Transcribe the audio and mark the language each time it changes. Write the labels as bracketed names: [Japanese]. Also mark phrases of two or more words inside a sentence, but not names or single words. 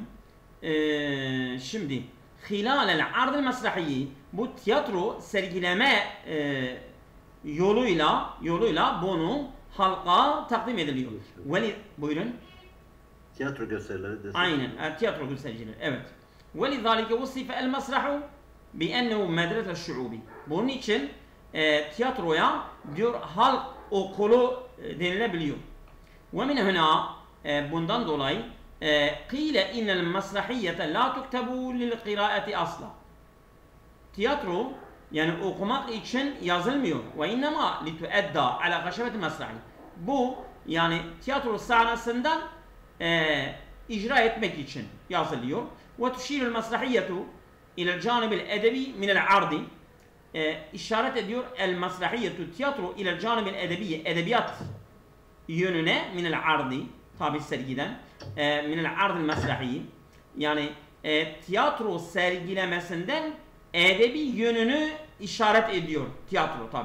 [Turkish] Şimdi [Arabic] خلال العرض المسرحي, [Turkish] bu tiyatro sergileme yoluyla bunu halka takdim ediliyor. Buyurun. Tiyatro gösterileri de. Aynen, tiyatro gösterileri. Evet. [Arabic] وَلِذَٰلِكَ وُصِفَ الْمَسْرَحُ بِأَنَّهُ مَدْرَسَ الشُّعُوبِ. [Turkish] Bunun için tiyatroya diyor halk okulu denilebiliyor. [Arabic] وَمِنْ هُنَا [Turkish] bundan dolayı [Arabic] قِيلَ اِنَّ الْمَسْرَحِيَّةَ لَا تُكْتَبُ لِلْقِرَاءَةِ asla. [Turkish] Tiyatro yani okumak için yazılmıyor. [Arabic] وَاِنَّمَا لِتُؤَدَّى عَلَى غَشَبَةِ الْمَسْرَحِ. [Turkish] Bu yani tiyatro sahnesinden icra etmek için yazılıyor. [Arabic] وَتُشِيرُ الْمَسْرَحِيَّةُ اِلَى الْجَانِبِ الْاَدَبِي مِنَ الْعَرْضِ. [Turkish] İşaret ediyor el-mesrahiyyetu, tiyatro ile [Arabic] الجانب الأدبي, [Turkish] edebiyat yönüne [Arabic] من العرض, [Turkish] tabi sergiden [Arabic] من العرض المسرحي [Turkish] yani tiyatro sergilemesinden edebi yönünü işaret ediyor tiyatro tabi.